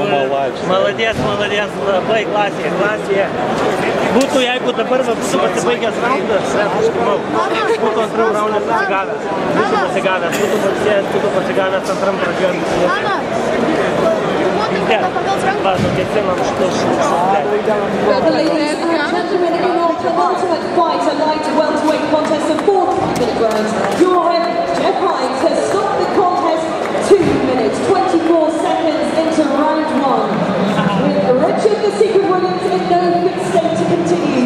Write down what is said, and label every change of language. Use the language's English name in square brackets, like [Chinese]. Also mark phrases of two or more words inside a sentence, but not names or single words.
[Lithuanian] Maladės, labai klasėje. Būtų, jeigu dabar būtų pasibaigęs raundas, būtų antrų raundas pasigavęs. Būtų pasigavęs antram pradžiom. Va, nukėsinam šitus. [English] Minutes, 24 seconds into round one. With Richard the Secret Williams in no fit state to continue.